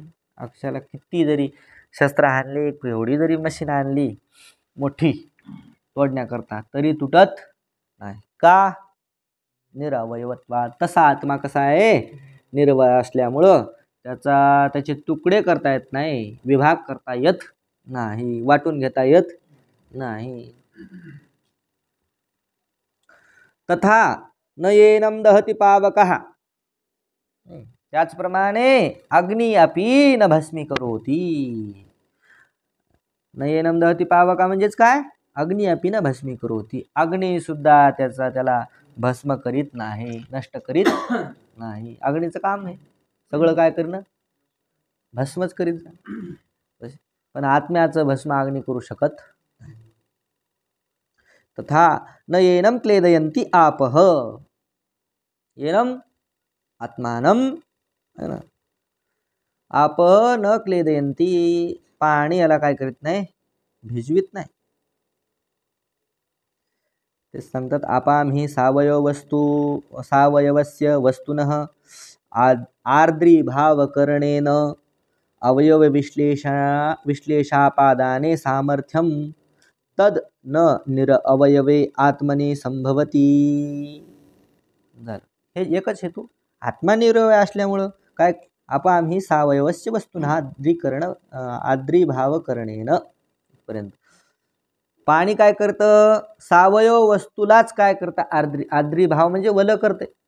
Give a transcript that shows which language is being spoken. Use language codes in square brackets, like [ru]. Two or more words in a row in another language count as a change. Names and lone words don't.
[mr] आकाशाला किती जरी शस्त्र आणली, एवढी जरी मशीन आणली मोठी तोडण्याकरता, तरी तुटत नाही. का? निरवयवत्वात. तसा आत्मा कसा आहे? निरवय असल्यामुळं त्याचे तुकडे करता येत नाही, विभाग करता येत नाही, वाटून घेता येत नाही. [sa] तथा न येनम दहती पावकः. त्याचप्रमाणे अग्नी अपि न भस्मीकरोति. न येनम दहती पावका [mr] म्हणजेच काय? [sa] अग्नी अपि न भस्मीकरोति. [mr] अग्नी सुद्धा त्याला भस्म करीत नाही, नष्ट करीत नाही. अग्नीचं काम आहे सगळं काय करणं? भस्मच करीत जा. पण आत्म्याचं भस्म अग्नी करू शकत नाही. [sa] तथा न येनम क्लेदयन्ति आपः. येनम आत्मानम, [hi] है ना. [sa] आप न क्लेदयन्ति. [mr] पाणी याला काय करीत नाही? भिजवित नाही. ते सांगतात [sa] आपाम ही सावयवस्य वस्तुनः आर्द्रीभावकरणेन अवयव विश्लेषापादाने सामर्थ्यम तद न निरअवयवे आत्मने संभवती. [mr] झालं. हे एकच हेतू. आत्मा निरवय असल्यामुळं काय? [sa] आपाम ही सावयवस्य वस्तुनः आर्द्रीभावकरणेन [mr] पर्यंत. पाणी काय करतं? सावयव वस्तूलाच काय करतं? आर्द्रीभाव म्हणजे वल करते.